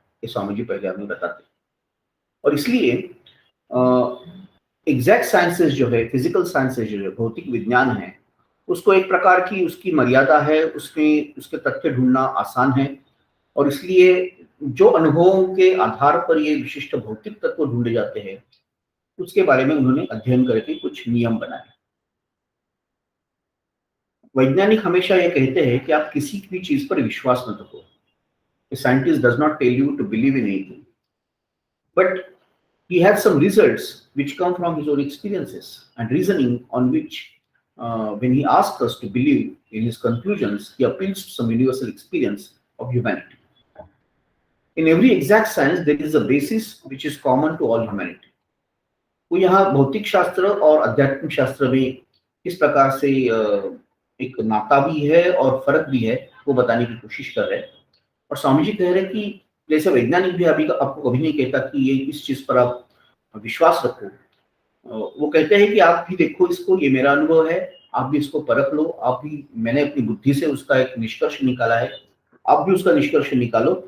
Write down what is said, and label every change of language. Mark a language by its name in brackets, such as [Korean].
[Hindi] ये स्वामी जी पहले हमें बताते हैं और इसलिए एग्जैक्ट साइंसेस जो है, फिजिकल साइंसेस जो है, भौतिक विज्ञान है, उसको एक प्रकार की उसकी मर्यादा है, उसमें उसके तथ्य ढूंढना आसान है और इसलिए जो अनुभवों के आधार पर ये विशिष्ट भौतिक तत्व ढूंढे जाते हैं उसके बारे में उन्होंने अध्ययन करके कुछ नियम बनाए। वैज्ञानिक हमेशा ये कहते हैं कि आप किसी भी चीज पर विश्वास मत रखो। [English] A scientist does not tell you to believe in anything, but he has some results which come from his own experiences and reasoning, on which when he asks us to believe in his conclusions, he appeals to some universal experience of humanity. In every exact science there is a basis which is common to all humanity. [Hindi] वो यहाँ भौतिक शास्त्र और आध्यात्मिक शास्त्र में किस प्रकार से एक नाता भी है और फर्क भी है वो बताने की कोशिश कर रहे हैं। और स्वामी जी कह रहे हैं कि जैसे वैज्ञानिक भी अभी आपको कभी नहीं कहता कि ये इस चीज पर आप विश्वास रखो, वो कहते हैं कि आप भी देखो इसको, ये मेरा अनुभव है, आप भी इसको परख लो, आप भी, मैंने अपनी बुद्धि से उसका एक निष्कर्ष निकाला है, आप भी उसका निष्कर्ष निकालो।